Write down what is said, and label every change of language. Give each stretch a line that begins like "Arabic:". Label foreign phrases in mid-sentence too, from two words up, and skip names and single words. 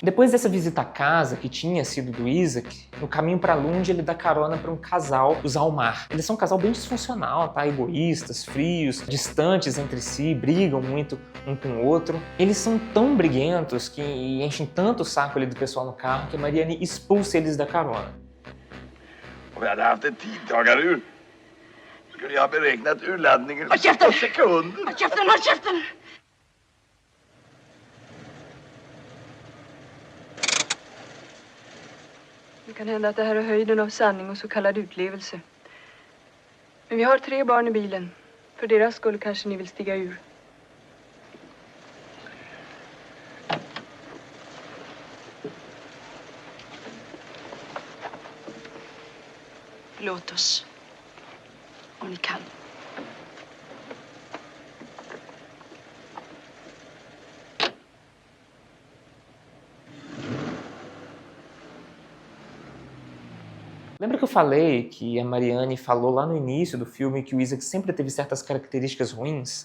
Portuguese: Depois dessa visita à casa que tinha sido do Isaac, no caminho para Lund ele dá carona para um casal, os Almar. Eles são um casal bem disfuncional, tá? Egoístas, frios, distantes entre si, brigam muito um com o outro. Eles são tão briguentos que enchem tanto o saco ali do pessoal no carro que a Marianne expulsa eles da carona.
Swedish: Om vi hade haft en tidtagarur skulle jag ha beräknat urladdningen Håll käften! på sekunder. Håll käften, håll käften! Det kan hända att det här är höjden av sanning och så kallad utlevelse. Men vi har 3 barn i bilen. För deras skull kanske ni vill stiga ur. Låt oss. Om ni kan.
Portuguese: Lembra que eu falei que a Marianne falou lá no início do filme que o Isaac sempre teve certas características ruins?